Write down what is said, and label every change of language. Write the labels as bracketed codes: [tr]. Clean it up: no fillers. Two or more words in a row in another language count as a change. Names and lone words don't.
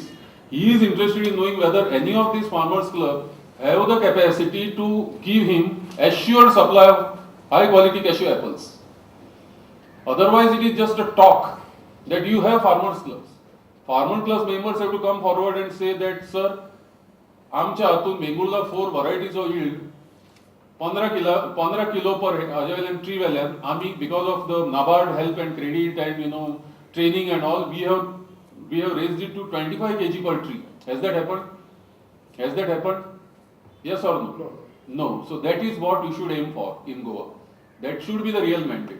[en] He is interested in knowing whether any of these farmers club have the capacity to give him assured supply of high quality cashew apples. Otherwise, it is just a talk that you have farmers clubs. Farmer clubs members have to come forward and say that, sir, [kok] आमच्या हातून बेंगुळला [en] 4 varieties of yield 15 kilo per available tree [kok] वेल्यान आमी [en] because of the NABARD help and credit and training and all we have raised it to 25 kg per tree. Has that happened? Has that happened? Yes or no? No. So that is what you should aim for in Goa. That should be the real mandate.